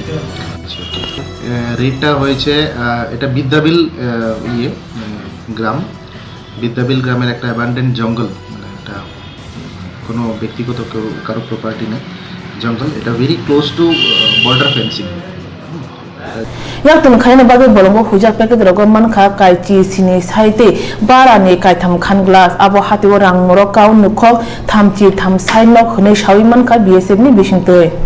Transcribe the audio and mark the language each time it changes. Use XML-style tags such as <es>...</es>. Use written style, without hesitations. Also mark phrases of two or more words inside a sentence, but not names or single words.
<bn>রেটটা হয়েছে এটা বিদ্যাবিল গ্রাম, বিদ্যাবিল গ্রামের একটা অ্যাবান্ডেন্ট জঙ্গল, মানে এটা কোনো ব্যক্তিগত কারো প্রপার্টি নেই, জঙ্গল, এটা</bn> <en>very close to border fencing.</en> <trp>Yak tun khayna babe bolongo hujak packet rogo manka kaichi sini saite barani kaitam khan glass abo hatiwo rang morok kaun nukhok thamchi tham sainok hne shawi manka BSF ni bisingtoi</trp>